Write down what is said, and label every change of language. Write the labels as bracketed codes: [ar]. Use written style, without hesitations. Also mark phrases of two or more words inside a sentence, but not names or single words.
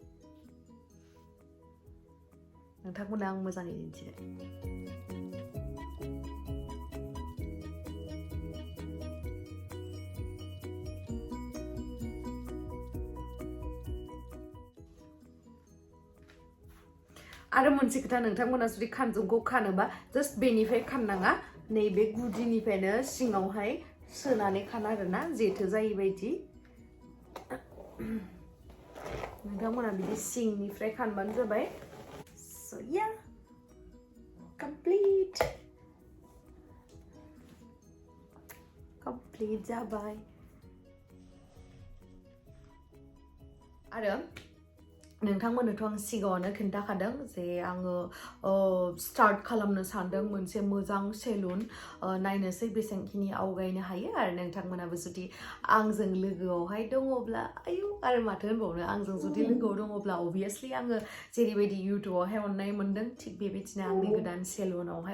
[brx] नोंथांमोना आं मोजाङै दिन्थिबाय आरो मोनसे खोथा नोंथांमोना जुदि खानजंखौ खानोबा जास्ट बेनिफ्राय खाननाङा नैबे गुदिनिफ्रायनो सिङावहाय सोनानै खान आरोना जेथो जायै बायदि नोंथांमोना बिदि सिंनिफ्राय खानबानो जाबाय [en] So yeah, complete [brx] जाबाय आरो नोंथांमोननोथ' आं सिगाङावनो खोन्थाखादों जे आङो स्टार्ट खालामनो सानदों मोनसे मोजां सेलुन नायनोसै बेसेबांखिनि आवगायनो हायो आरो नोंथांमोनाबो जुदि आंजों लोगोआवहाय दङब्ला आयु आरो माथो होनबावनो आंजों जुदि लोगोआव दङब्ला अबभियासलि आङो जेरैबायदि इउटुबावहाय अननाय मोनदों थिग बेबायदिनो आंनि गोदान सेलुनावहाय